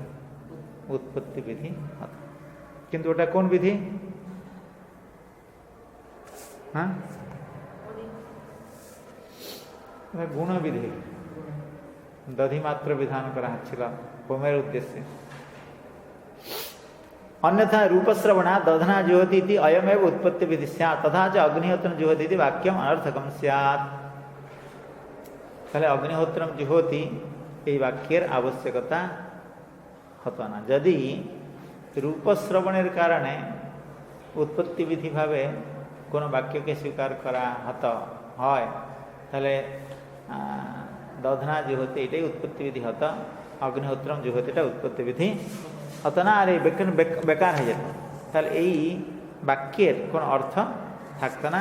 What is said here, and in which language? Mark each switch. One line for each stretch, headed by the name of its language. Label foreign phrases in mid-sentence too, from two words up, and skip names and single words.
Bangla: উৎপত্তি বিধি হতো। কিন্তু ওটা কোন বিধি? হ্যাঁ, গুণবিধি, দধিমাত্র বিধান করা হচ্ছিল হোমের উদ্দেশ্যে।
Sanskrit: अन्यथा रूपश्रवणा दधना जुहोति इति अयमेव उत्पत्ति विधि स्यात् तथा च अग्निहोत्रं जुहोति इति वाक्यम अनर्थकम स्यात्।
Bangla: তাহলে
Sanskrit: অগ্নিহোত্রম জুহতি
Bangla: এই বাক্যের আবশ্যকতা হতো না। যদি রূপশ্রবণের কারণে উৎপত্তি বিধিভাবে কোনো বাক্যকে স্বীকার করা হয় তাহলে
Sanskrit: দধনা জুহতি
Bangla: এটাই উৎপত্তি বিধি হতো,
Sanskrit: অগ্নিহোত্রম জুহতি
Bangla: এটা উৎপত্তি বিধি হতো না, আর এই বেকার হয়ে যেত, তাহলে এই বাক্যের কোনো অর্থ থাকতো না।